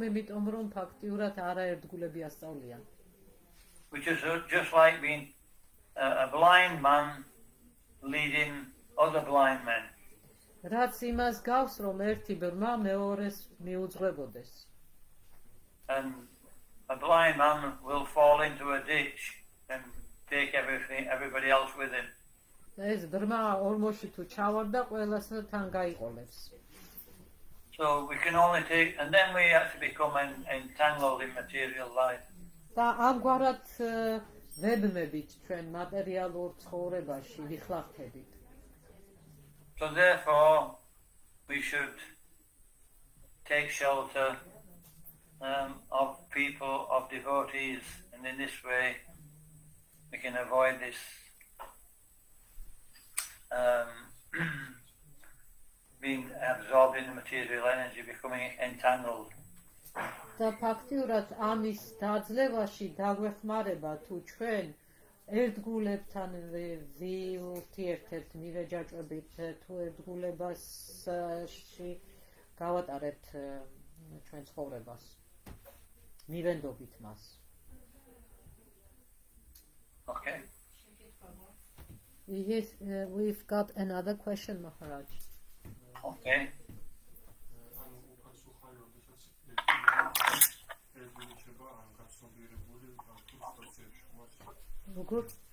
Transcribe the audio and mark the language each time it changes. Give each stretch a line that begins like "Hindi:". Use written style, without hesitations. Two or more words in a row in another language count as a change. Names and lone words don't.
Georgian: იმიტომ, რომ ფაქტიურად არაერთგულები ასწავლიან.
English: Which is just like being a blind man leading other blind men.
Georgian: რაც იმას გავს, რომ ერთი ბრმა მეორეს მიუძღვებოდეს.
English: And a blind man will fall into a ditch and take everybody else with him.
Georgian: ეს ბრმა ორმოში თუ ჩავარდა, ყველას თან გაიყოლებს.
English: So we can only take, and then we actually become entangled in material life.
Georgian: და ამგვარად ვებმებით ჩვენ მატერიალურ ცხოვრებაში ვიხლავთებით.
English: So therefore, we should take shelter of people, of devotees, and in this way we can avoid this being absorbed in the material energy, becoming entangled.
Georgian: და ფაქტიურად ამის დაძლევაში დაგვეხმარება თუ ჩვენ ერთგულებთან ვიურთიერთებთ, მივეჯაჭვებით, თუ ერთგულებაში გავატარებთ ჩვენ ცხოვრებას, მივენდობით მას.
English: Okay. Yes, we've got another question, Maharaj. Okay. Good.